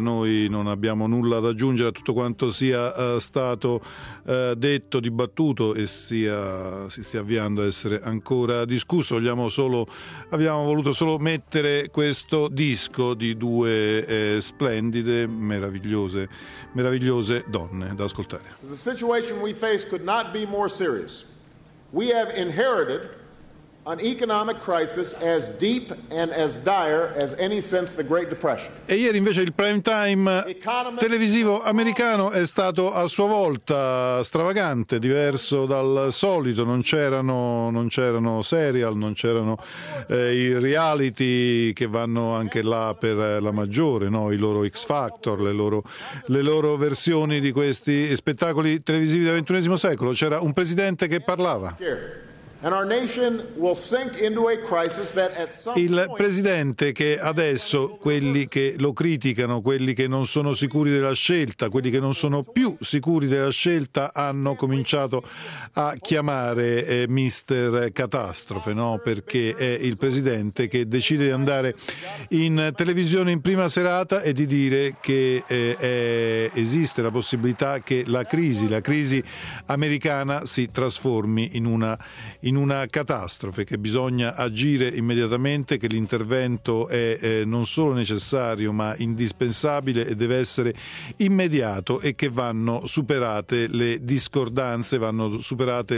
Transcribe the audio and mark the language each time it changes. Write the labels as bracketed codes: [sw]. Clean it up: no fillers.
[it] Noi non abbiamo nulla da aggiungere a tutto quanto sia stato detto, dibattuto e si stia avviando a essere ancora discusso. Abbiamo voluto solo mettere questo disco di due splendide, meravigliose donne da ascoltare. [en] The situation we face could not be more serious. We have inherited an economic crisis as deep and as dire as any since the Great Depression. [it] E ieri invece il prime time televisivo americano è stato a sua volta stravagante, diverso dal solito. Non c'erano serial, non c'erano i reality che vanno anche là per la maggiore, no? I loro X Factor, le loro versioni di questi spettacoli televisivi del XXI secolo. C'era un presidente che parlava. [en] And our nation will sink into a crisis that at some [it] Il presidente che adesso quelli che lo criticano, quelli che non sono sicuri della scelta, quelli che non sono più sicuri della scelta hanno cominciato a chiamare Mister Catastrofe, no? Perché è il presidente che decide di andare in televisione in prima serata e di dire che esiste la possibilità che la crisi americana si trasformi in una catastrofe, che bisogna agire immediatamente, che l'intervento è non solo necessario ma indispensabile e deve essere immediato e che vanno superate le discordanze, vanno superate